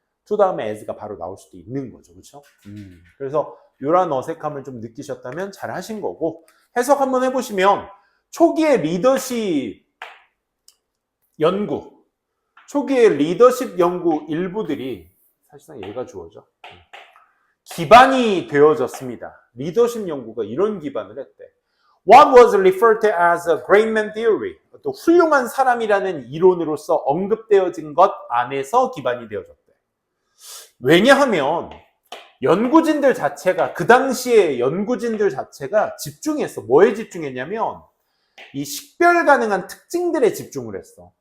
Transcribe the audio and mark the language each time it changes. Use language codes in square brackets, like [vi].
[ko] to 다음에 as가 바로 나올 수도 있는 거죠. 그렇죠? 그래서 이런 어색함을 좀 느끼셨다면 잘 하신 거고, 해석 한번 해보시면 초기의 리더십 연구, 초기의 리더십 연구 일부들이 사실상 얘가 주어져. 기반이 되어졌습니다. 리더십 연구가 이런 기반을 했대. [en] What was referred to as a great man theory. [ko] 또 훌륭한 사람이라는 이론으로서 언급되어진 것 안에서 기반이 되어졌대. 왜냐하면 연구진들 자체가, 그 당시에 연구진들 자체가 집중했어. 뭐에 집중했냐면 이 식별 가능한 특징들에 집중을 했어.